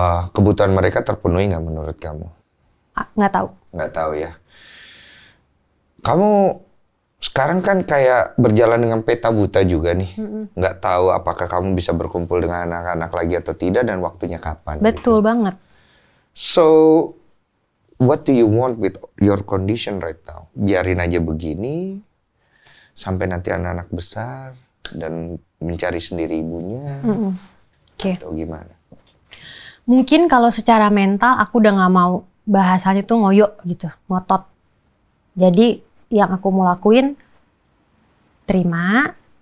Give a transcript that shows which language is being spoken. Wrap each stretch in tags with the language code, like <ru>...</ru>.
<id>Kebutuhan mereka terpenuhi nggak menurut kamu? Nggak tahu. Nggak tahu ya. Kamu sekarang kan kayak berjalan dengan peta buta juga nih. Nggak tahu apakah kamu bisa berkumpul dengan anak-anak lagi atau tidak dan waktunya kapan. Betul gitu. banget.</id> <en>So, what do you want with your condition right now?</en> <id>Biarin aja begini sampai nanti anak-anak besar dan mencari sendiri ibunya. Atau gimana? Mungkin kalau secara mental aku udah nggak mau bahasanya tuh ngoyo gitu, ngotot. Jadi yang aku mau lakuin, terima.</id>